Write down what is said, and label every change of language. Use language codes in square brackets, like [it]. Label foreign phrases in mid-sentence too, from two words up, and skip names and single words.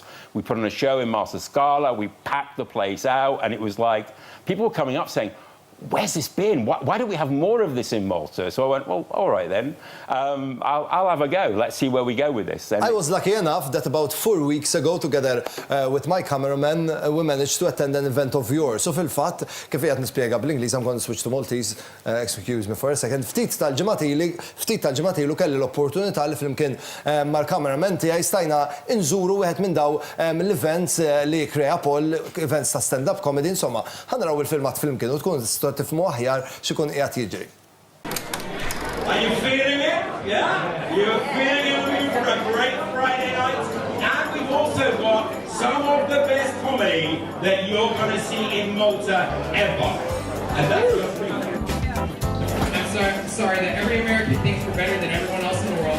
[en] We put on a show in Master Scala, we packed the place out, and it was like, people were coming up saying, where's this been? Why don't we have more of this in Malta? So I went, well, all right then. I'll have a go. Let's see where we go with this. And I was lucky enough that about 4 weeks ago, together with my cameraman, we managed to attend an event of yours. [mt] So fil-fatt, kif qiegħed nispjega bl-Ingliż, [en] I'm going to switch to Maltese, excuse me for a second. [mt] Ftit tal-ġimgħat ilu kelli l-opportunità li flimkien mal-cameraman tiegħi stajna inżuru wieħed minn daw l-events li krea Paul, events ta' [en] stand-up comedy, [mt] insomma, ħanaraw il-filmat flimkien u tkun tifhmu aħjar x'ikun qiegħed jiġri. [en] Are you feeling it? Yeah? You're feeling it for a great Friday night? And we've also got some of the best comedy that you're going to see in Malta ever. And that's your free. I'm sorry that every American thinks we're better than everyone else in the world.